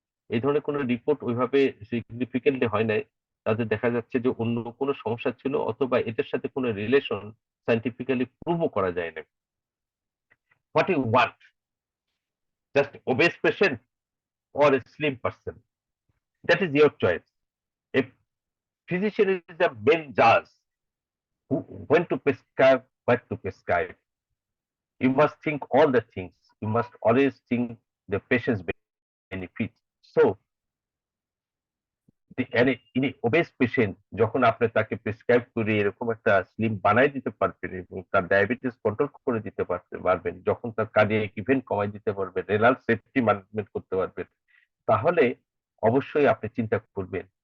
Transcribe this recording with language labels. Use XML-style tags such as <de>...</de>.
<bn>এই ধরনের কোনো রিপোর্ট ওইভাবে সিগনিফিকেন্টলি হয় নাই। তাদের দেখা যাচ্ছে যে অন্য কোনো সমস্যা ছিল, অথবা এটার সাথে কোনো রিলেশন সাইন্টিফিক্যালি প্রুভও করা যায় না।</bn> <en>What you want, just obese patient or a slim person? That is your choice. A physician is the main judge who when to prescribe, what to prescribe. You must think all the things. You must always think the patient's benefit. So, any obese patient</en> <bn>যখন আপনি তাকে prescribe করে এরকম একটা slim বানাই দিতে পারবেন, এবং তার ডায়াবেটিস কন্ট্রোল করে দিতে পারবেন, যখন তার কার্ডিয়াক ইভেন্ট কমাই দিতে পারবেন, রেনাল সেফটি ম্যানেজমেন্ট করতে পারবেন, তাহলে অবশ্যই আপনি চিন্তা করবেন</bn>